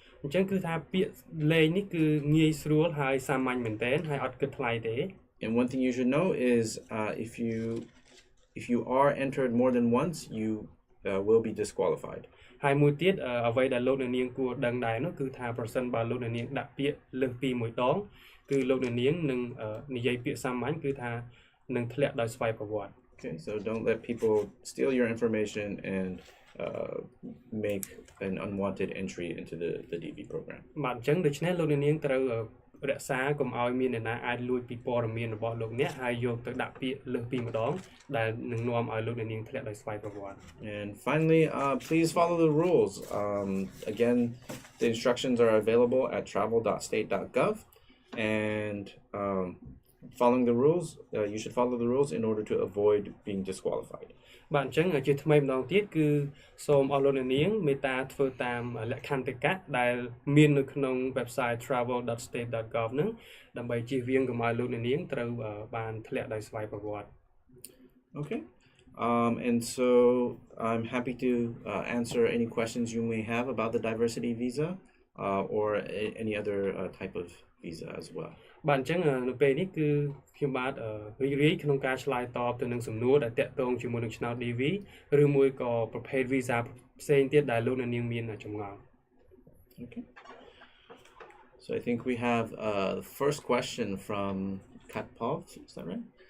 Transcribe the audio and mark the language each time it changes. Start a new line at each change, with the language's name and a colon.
Khmer: អញ្ចឹងគឺថាពាក្យលេងនេះគឺងាយស្រួលហើយសាមញ្ញមែនទែនហើយអត់គិតថ្លៃទេ
English: And one thing you should know is if you are entered more than once, you will be disqualified.
Khmer: ហើយមួយទៀតអ្វីដែលលោកអ្នកនាងគួរដឹងដែរនោះគឺថាប្រសិនបើលោកអ្នកនាងដាក់ពាក្យលើសពីមួយដងគឺលោកអ្នកនាងនឹងនិយាយពាក្យសាមញ្ញគឺថានឹងធ្លាក់ដោយស្វ័យប្រវត្តិ
English: Okay, so don't let people steal your information and make an unwanted entry into the DV program.
Khmer: បាទអញ្ចឹងដូច្នេះលោកអ្នកនាងត្រូវរក្សាកុំឲ្យមានអ្នកណាអាចលួចពីព័ត៌មានរបស់លោកអ្នកហើយយកទៅដាក់ពាក្យលើសពីម្ដងដែលនឹងនាំឲ្យលោកអ្នកនាងធ្លាក់ដោយស្វ័យប្រវត្តិ
English: And finally, please follow the rules. Again, the instructions are available at travel.state.gov, and following the rules, you should follow the rules in order to avoid being disqualified.
Khmer: បាទអញ្ចឹងជាថ្មីម្ដងទៀតគឺសូមអស់លោកអ្នកនាងមេត្តាធ្វើតាមលក្ខន្តិកៈដែលមាននៅក្នុង website travel.state.gov ហ្នឹងដើម្បីជៀសវាងកុំឲ្យលោកអ្នកនាងត្រូវបានធ្លាក់ដោយស្វ័យប្រវត្តិ
English: Okay. And so I'm happy to answer any questions you may have about the diversity visa or any other type of visa as well.
Khmer: បាទអញ្ចឹងនៅពេលនេះគឺខ្ញុំបាទរីករាយក្នុងការឆ្លើយតបទៅនឹងសំណួរដែលតាក់ទងជាមួយនឹងឆ្នោត DV ឬមួយក៏ប្រភេទ visa ផ្សេងទៀតដែលលោកអ្នកនាងមានចម្ងល់
English: Okay. So I think we have the first question from Katpov, is that right?